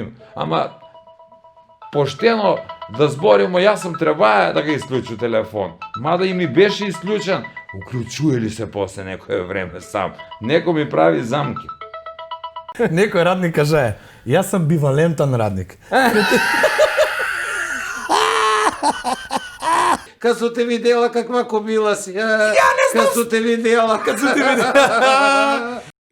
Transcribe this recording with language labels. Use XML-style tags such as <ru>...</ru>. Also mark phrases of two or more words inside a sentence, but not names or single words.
<mk>Ама поштено да зборимо, јас сам требаја да го исклучу телефон. Мада и ми беше исклучен. Уклучуе ли се после некое време сам? Некој ми прави замки. Некој радник каже, јас сам бивалентан радник.</mk> <sr>Kad su te videla kakva kobila si. Ja ne znam. Kad su te videla.</sr>